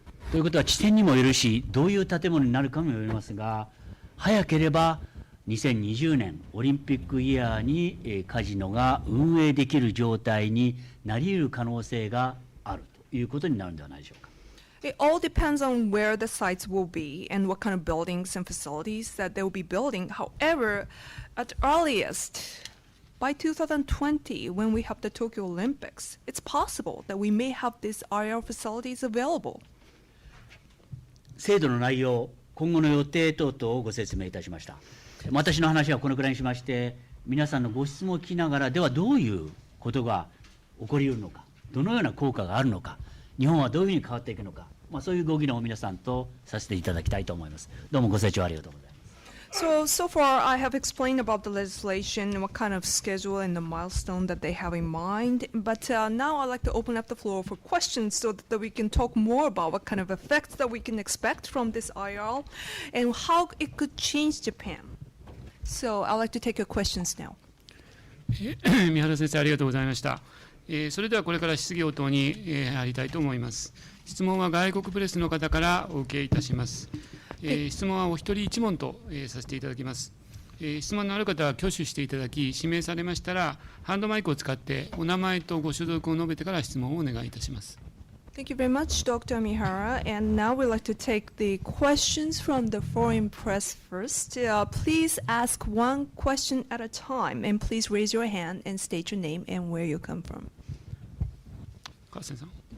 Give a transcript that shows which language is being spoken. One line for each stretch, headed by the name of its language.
Japanese: ということは地点にもよるし、どういう建物になるかもよりますが、早ければ2020年オリンピックイヤーにカジノが運営できる状態になり得る可能性があるということになるのではないでしょうか。
English: It all depends on where the sites will be and what kind of buildings and facilities that they will be building. However, at earliest, by 2020, when we have the Tokyo Olympics, it's possible that we may have these IR facilities available.
Japanese: 制度の内容、今後の予定等々をご説明いたしました。私の話はこのくらいにしまして、皆さんのご質問を聞きながら、ではどういうことが起こり得るのか、どのような効果があるのか、日本はどういうふうに変わっていくのか、そういうご議論を皆さんとさせていただきたいと思います。どうもご清聴ありがとうございます。
English: So far I have explained about the legislation and what kind of schedule and the milestone that they have in mind. But now I'd like to open up the floor for questions so that we can talk more about what kind of effects that we can expect from this IR and how it could change Japan. So I'd like to take your questions now.
Japanese: 三原先生ありがとうございました。それではこれから質疑応答に入りたいと思います。質問は外国プレスの方からお受けいたします。質問はお一人一問とさせていただきます。質問のある方は挙手していただき、指名されましたらハンドマイクを使ってお名前とご所属を述べてから質問をお願いいたします。
English: Thank you very much, Dr. Mihara. And now we'd like to take the questions from the foreign press first. Please ask one question at a time, and please raise your hand and state your name and where you come from.
Japanese: 川瀬さん。